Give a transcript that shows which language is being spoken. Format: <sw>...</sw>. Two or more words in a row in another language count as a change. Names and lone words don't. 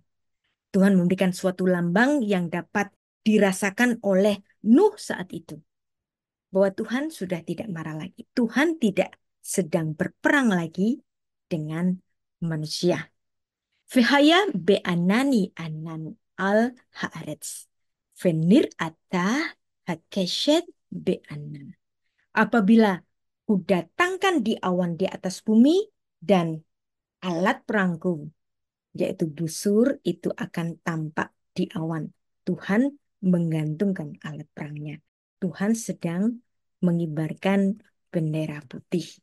<id>Tuhan memberikan suatu lambang yang dapat dirasakan oleh Nuh saat itu. Bahwa Tuhan sudah tidak marah lagi. Tuhan tidak sedang berperang lagi dengan manusia.</id> <he>והיה בעננני ענן על הארץ. ונראתה הקשת בענן.</he> <id>Apabila kudatangkan di awan di atas bumi dan alat perangku, yaitu busur, itu akan tampak di awan. Tuhan menggantungkan alat perangnya. Tuhan sedang mengibarkan bendera putih.</id>